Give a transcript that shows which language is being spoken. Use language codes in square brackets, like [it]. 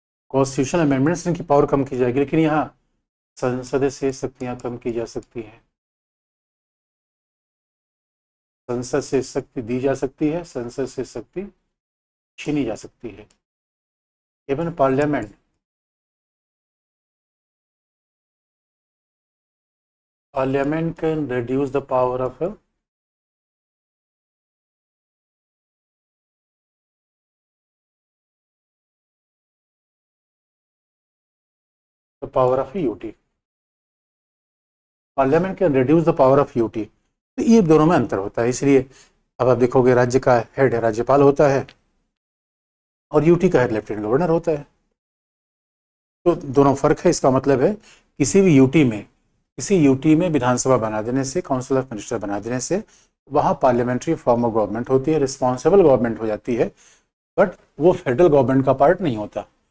[hi] Constitutional amendment से इनकी power कम की जाएगी, लेकिन यहाँ संसद से शक्तियां कम की जा सकती हैं। संसद से शक्ति दी जा सकती है, संसद से शक्ति छीनी जा सकती है। [en] Even Parliament can reduce the power of UT. Parliament can reduce the power of UT. [hi] तो ये दोनों में अंतर होता है। इसलिए अब आप देखोगे राज्य का हेड राज्यपाल होता है और यूटी का हेड लेफ्टिनेंट गवर्नर होता है। तो दोनों फर्क है। इसका मतलब है किसी यूटी में विधानसभा बना देने से, काउंसिल ऑफ मिनिस्टर बना देने से वहाँ पार्लियामेंट्री फॉर्म ऑफ गवर्नमेंट होती है, रिस्पॉन्सिबल गवर्नमेंट हो जाती है, बट वो फेडरल गवर्नमेंट का पार्ट नहीं होता।